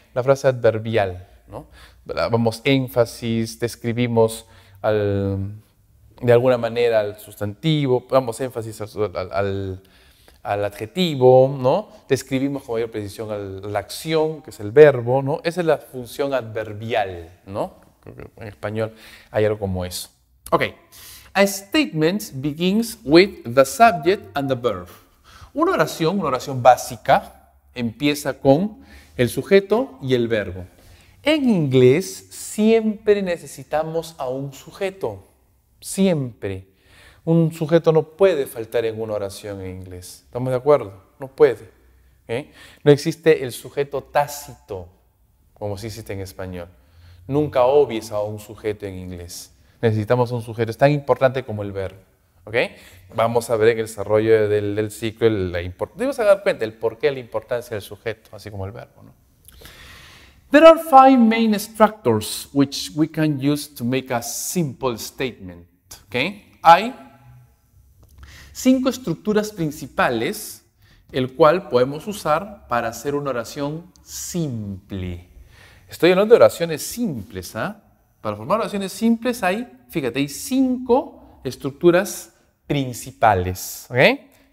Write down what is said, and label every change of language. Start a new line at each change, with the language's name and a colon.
Spanish: La frase adverbial, ¿no? Vamos énfasis, describimos de alguna manera al sustantivo, damos énfasis al adjetivo, ¿no? Describimos con mayor precisión la acción, que es el verbo, ¿no? Esa es la función adverbial, ¿no? En español hay algo como eso. Ok.
English: A statement begins with the subject and the verb.
Spanish: Una oración básica, empieza con el sujeto y el verbo. En inglés siempre necesitamos a un sujeto, siempre. Un sujeto no puede faltar en una oración en inglés. ¿Estamos de acuerdo? No puede. ¿Eh? No existe el sujeto tácito, como sí existe en español. Nunca obvies a un sujeto en inglés. Necesitamos un sujeto. Es tan importante como el verbo. ¿Okay? Vamos a ver en el desarrollo del ciclo debemos dar cuenta del porqué de la importancia del sujeto, así como el verbo, ¿no?
English: There are 5 main structures which we can use to make a simple statement. Okay?
Spanish: Hay 5 estructuras principales, el cual podemos usar para hacer una oración simple. Estoy hablando de oraciones simples. Para formar oraciones simples hay, fíjate, hay 5 estructuras principales. ¿Okay?